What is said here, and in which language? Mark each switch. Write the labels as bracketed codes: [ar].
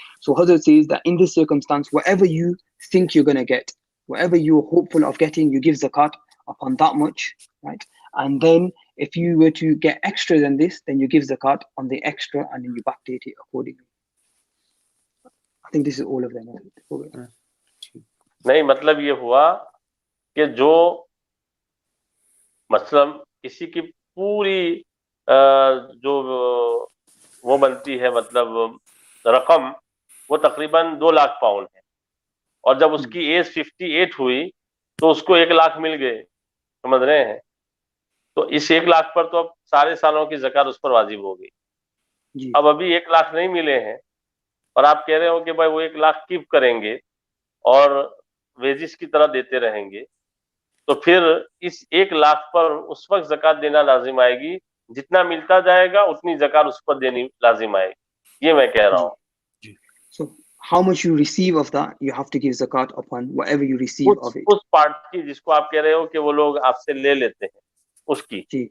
[en] So Hazrat says that in this circumstance, whatever you think you're going to get, whatever you're hopeful of getting, you give zakat upon that much, right? And then if you were to get extra than this, then you give zakat on the extra and then you backdate it accordingly. I think this is all of them. [ur] نہیں مطلب یہ ہوا کہ جو مثلاً کسی کی پوری جو وہ بنتی ہے مطلب رقم وہ تقریباً 2 لاکھ پاؤنڈ ہے، اور جب اس کی ایج 58 ہوئی تو اس کو 1 لاکھ مل گئے، سمجھ رہے ہیں، تو اس 1 لاکھ پر تو اب سارے سالوں کی زکوٰۃ اس پر واجب ہو گئی. اب ابھی 1 لاکھ نہیں ملے ہیں اور آپ کہہ رہے ہو کہ بھائی وہ 1 لاکھ کیپ کریں گے اور ویجز کی طرح دیتے رہیں گے، تو پھر اس 1 لاکھ پر اس وقت زکوٰۃ دینا لازم آئے گی، جتنا ملتا جائے گا اتنی زکوٰۃ اس پر دینی لازم آئے گی، یہ میں کہہ رہا ہوں. [en] So how much you receive of that, you have to give zakat upon whatever you receive of it. [ur] اس part کی جس کو آپ کہہ رہے ہو کہ وہ لوگ آپ سے لے لیتے ہیں اس کی،